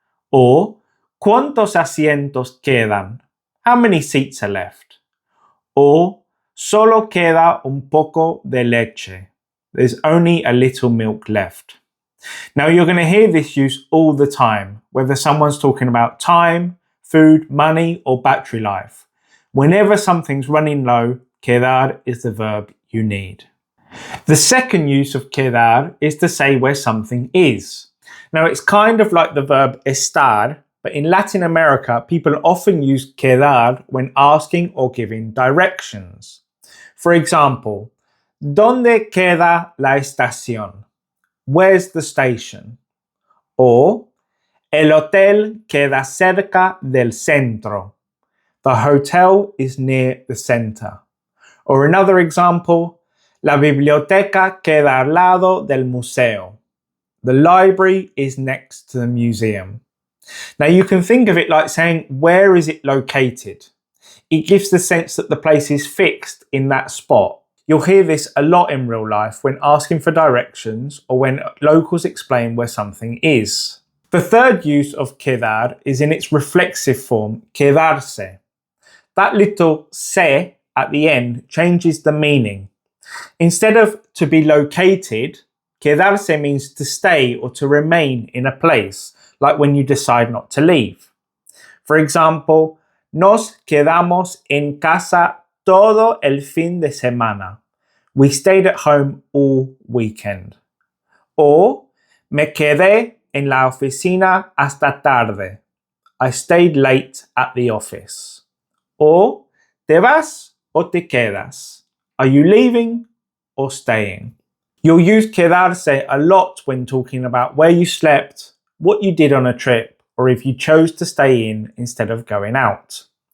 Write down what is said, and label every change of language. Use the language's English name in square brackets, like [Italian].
[English] Or, [Spanish] ¿cuántos asientos quedan? [English] How many seats are left? [Spanish] Or, solo queda un poco de leche. [English] There's only a little milk left. Now you're going to hear this use all the time, whether someone's talking about time, food, money, or battery life. Whenever something's running low, quedar is the verb you need. The second use of quedar is to say where something is. Now it's kind of like the verb estar, but in Latin America, people often use quedar when asking or giving directions. For example, [Spanish] ¿Dónde queda la estación? [English] Where's the station? Or, [Spanish] el hotel queda cerca del centro. [English] The hotel is near the center. Or another example, [Spanish] la biblioteca queda al lado del museo. [English] The library is next to the museum. Now you can think of it like saying, where is it located? It gives the sense that the place is fixed in that spot. You'll hear this a lot in real life when asking for directions or when locals explain where something is. The third use of quedar is in its reflexive form, quedarse. That little se at the end changes the meaning. Instead of to be located, quedarse means to stay or to remain in a place, like when you decide not to leave. For example, [Spanish] nos quedamos en casa todo el fin de semana. [English] We stayed at home all weekend. [Spanish] Or, me quedé en la oficina hasta tarde. [English] I stayed late at the office. Or, [Spanish] ¿te vas o te quedas? [English] Are you leaving or staying? You'll use quedarse a lot when talking about where you slept, what you did on a trip, or if you chose to stay in instead of going out.